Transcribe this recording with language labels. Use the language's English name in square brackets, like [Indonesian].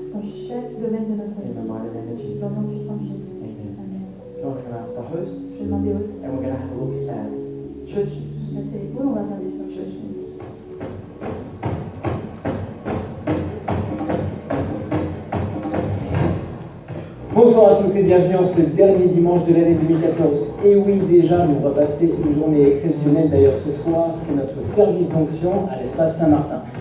[French] dans chaque domaine de notre [English] In the [French] vie, [English] mighty name of Jesus. [French] dans le nom puissant de Jésus. [English] Amen. [French] Amen. [English] God, I'm going to ask the hosts, [French] Je vais demander aux [English] and we're going to have a look at church news. [French] passer les boules, on va regarder sur [English] Church [French] le [English] news. [French] Bonsoir à tous et bienvenue en ce dernier dimanche de l'année 2014. Et oui, déjà, mais on va passer une journée exceptionnelle. D'ailleurs, ce soir, c'est notre service d'onction à l'espace Saint-Martin.